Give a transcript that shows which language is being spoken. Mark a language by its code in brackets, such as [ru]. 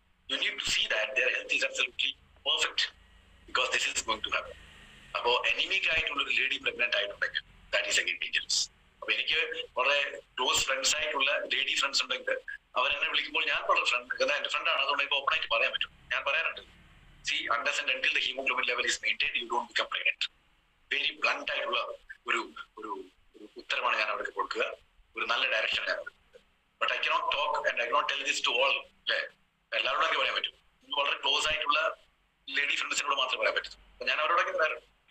[en] You need to see that their health is absolutely perfect because this is going to happen. [ml] അപ്പോ anemic ആയിട്ടുള്ള ഒരു lady pregnant ആയിട്ടുണ്ടെങ്കിൽ [en] That is again dangerous. [ml] അപ്പൊ എനിക്ക് വളരെ close friends ആയിട്ടുള്ള lady friends ഉണ്ടെങ്കിൽ അവരെന്നെ വിളിക്കുമ്പോൾ ഞാൻ വളരെ എന്റെ ഫ്രണ്ടാണ്, അതുകൊണ്ട് ഇപ്പൊ ഓപ്പൺ ആയിട്ട് പറയാൻ പറ്റും. ഞാൻ പറയാറുണ്ട്, [en] see, unless and until the hemoglobin level is maintained, you don't become pregnant. [ml] Very blunt ആയിട്ടുള്ള ഒരു ഉത്തരമാണ് ഞാൻ അവർക്ക് കൊടുക്കുക, ഒരു നല്ല ഡയറക്ഷൻ ഞാൻ കൊടുക്കുക. [en] But I cannot talk and I cannot tell this to all. [ml] അല്ലെ, എല്ലാവരോടൊക്കെ പറയാൻ പറ്റും. വളരെ ക്ലോസ് ആയിട്ടുള്ള ലേഡി ഫ്രണ്ട്സിനോട് മാത്രമേ പറയാൻ പറ്റും. അപ്പൊ ഞാൻ അവരോടൊക്കെ പറയാറുണ്ട്.